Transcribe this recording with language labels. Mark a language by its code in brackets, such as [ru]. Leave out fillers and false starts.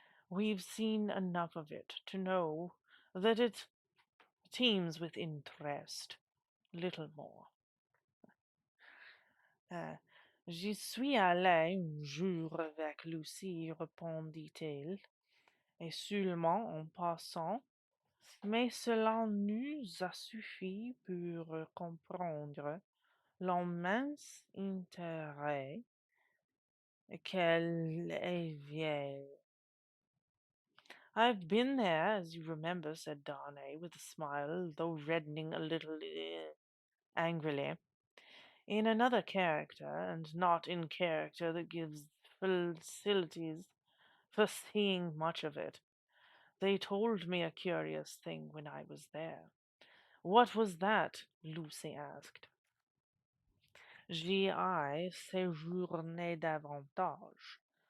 [en] We've seen enough of it to know that it teems with interest. Little more. [fr] J'y suis allé un jour avec Lucy, répondit-il, et seulement en passant, mais cela nous a suffi pour comprendre l'immense intérêt qu'elle avait. [en] I've been there, as you remember, said Darnay, with a smile, though reddening a little angrily. In another character, and not in character that gives facilities for seeing much of it. They told me a curious thing when I was there. What was that? Lucy asked. [fr] J'y ai séjourné davantage.